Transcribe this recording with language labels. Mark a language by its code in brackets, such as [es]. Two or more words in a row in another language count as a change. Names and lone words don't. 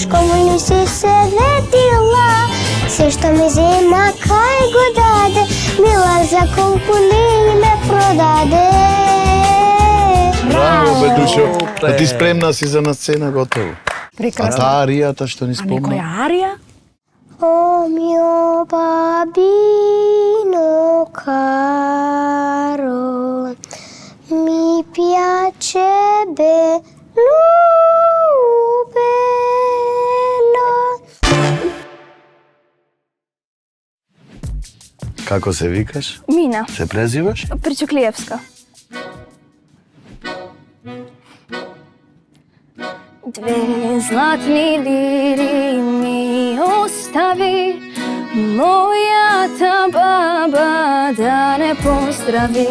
[mk] Кому ли си се ветила, се што ми зема кај го даде, мила за колку ли ме продаде. Браво, бе, Душо. А ти спремна си за на сцена, готово. А Прекрасно. таа аријата што ни А спомна? некоја арија? [it] O mio babino caro, mi piace bello, bello. [mk] Како се викаш? Мина, Се презиваш? Причуклиевска. Две златни лири ми остави, мојата баба да не поздрави.